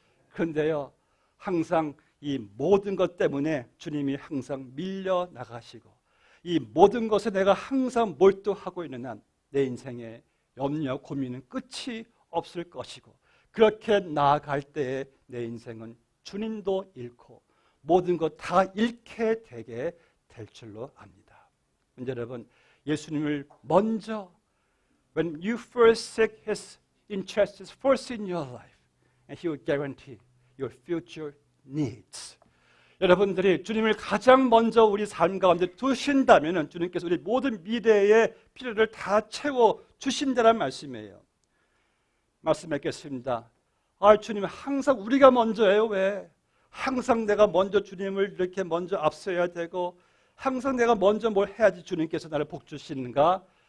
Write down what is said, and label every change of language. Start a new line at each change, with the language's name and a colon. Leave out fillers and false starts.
Korean: 그런데요, 항상 이 모든 것 때문에 주님이 항상 밀려 나가시고 이 모든 것에 내가 항상 몰두하고 있는 한 내 인생의 염려, 고민은 끝이 없을 것이고, 그렇게 나아갈 때에 내 인생은 주님도 잃고 모든 것 다 잃게 되게 될 줄로 압니다. 여러분, 예수님을 먼저,
English: when you first seek His interests first in your life, and He will guarantee your future needs.
Korean: 여러분들이 주님을 가장 먼저 우리 삶 가운데 두신다면 주님께서 우리 모든 미래의 필요를 다 채워 주신다는 말씀이에요. 말씀하겠습니다. 주님, 항상 우리가 먼저예요. 왜? 항상 내가 먼저 주님을 이렇게 먼저 앞서야 되고 항상 내가 먼저 뭘 해야지 주님께서 나를 복 주시는가?